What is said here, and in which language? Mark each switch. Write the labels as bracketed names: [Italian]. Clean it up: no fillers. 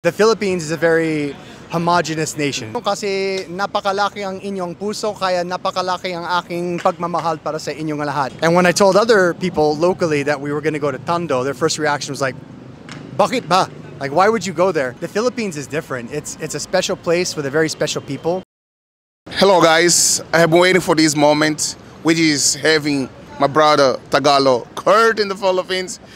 [English] The Philippines is a very homogeneous nation. [Filipino] Kasi napakalaki ang inyong puso, kaya napakalaki ang aking pagmamahal para sa inyong lahat. [English] And when I told other people locally that we were going to go to Tondo, their first reaction was like, [Filipino] bakit ba? [English] Like, why would you go there? The Philippines is different. It's a special place with a very special people. Hello guys, I have been waiting for this moment, which is having my brother Tagalog Kurt in the Philippines.